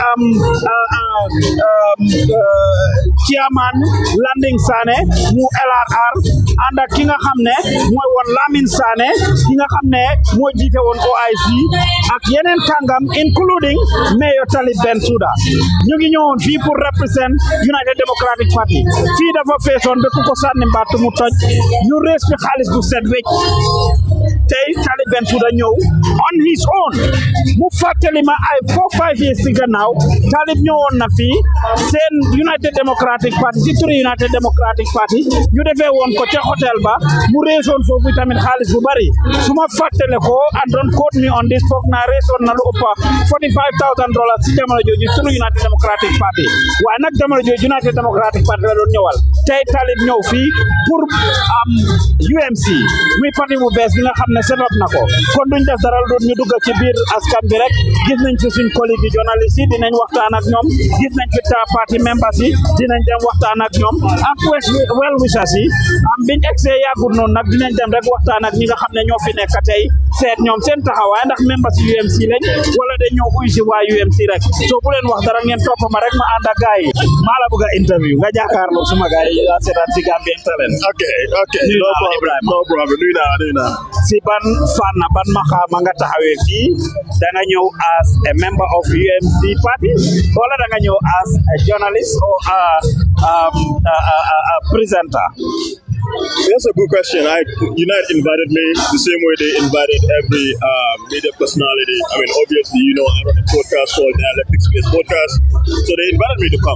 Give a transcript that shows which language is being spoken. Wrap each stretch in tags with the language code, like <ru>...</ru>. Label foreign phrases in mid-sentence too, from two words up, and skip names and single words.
<wo>chairman Landing Sané mu LRR ànd ak ki nga xam ne mooy woon Lamine Sané ki nga xam ne moo jiite woon OIC ak yeneen kàngam including Mayor Talib Bensouda ñu ngi ñëwoon fii pour represent United Democratic Party fii dafa feesoon ba ku ko sànni mbatt mu toj ñu rees fi xaalis bu set wecc tey Talib Bensouda ñëw</wo> <en>on his own</en> <wo>mu fàttali ma ay 4-5 years ci gannaaw Talib ñëwoon na fii seen United Democratic Party ci turi United Democratic Party ñu defee woon ko ca hôtel ba mu reesoon foofu tamit xaalis bu bari su ma fàttale ko</wo> <en>and don't quote me on this</en> <wo>foog naa reesoon na lu ëpp $45,000 ci jamono jooju turu United Democratic Party waaye nag jamono jooju United Democratic Party la doon ñëwal tey Talib ñëw fii pour UMC muy parti bu bees bi nga xam ne</wo> <en>set up</en> <wo>na ko kon duñ def dara doon ñu dugg ci biir askan bi rek gis nañ fi suñ</wo> <fr>collègue journaliste</fr> <wo>yi dinañ waxtaan ak ñoom gis nañ fi parti members yi dinañ dem waxtaan ak ñoom ak</wo> <en>well wishers</en> <wo>yi biñ egsee yàggul noonu nag dinañ dem rek waxtaan ak ñi nga xam ne ñoo fi nekk tey seet ñoom seen taxawaay ndax members yi UMC lañ wala de ñoo uy si waa UMC rek soo bu leen wax dara ngeen topp ma rek ma ànd ak gars yi maa la bëgg a interview nga jàkkaarloo suma gars yi yaa seetaan si Gambian Talents. ok</wo> <en>no problem</en> <wo>nuyu naa si ban fànn ban maxaama nga taxawee fii da nga ñëw</wo> <en>as a member of UMC party</en> <wo>wala da nga ñëw</wo> <en>as a journalist or a presenter? That's a good question. United invited me the same way they invited every media personality. I mean, obviously, I run a podcast called Dialectic Space Podcast. So they invited me to come.</en>